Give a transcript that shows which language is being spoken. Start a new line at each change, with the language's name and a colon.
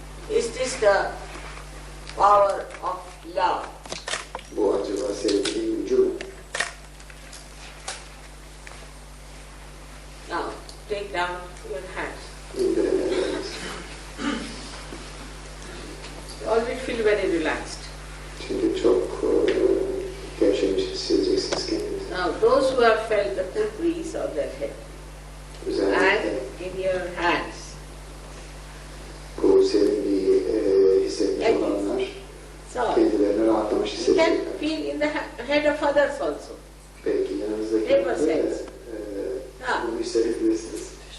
English: Is this the power of love?
Turkish: Bu acaba sevginin gücü mü?
English: Now, take down your hands.
Turkish: İndirin ellerinizi.
English: You always feel very relaxed.
Turkish: Şimdi çok gevşemiş hissedeceksiniz kendinizi.
English: Now, those who have felt the cool breeze on their head and
Turkish: Özellikle
English: in your hands,
Turkish: bu serinliği hissetmiş olanlar kendilerini rahatlamış
English: you can
Turkish: hissedecekler.
English: feel in the head of others also.
Turkish: Belki yanınızdakiler de bunu hissedebilirsiniz.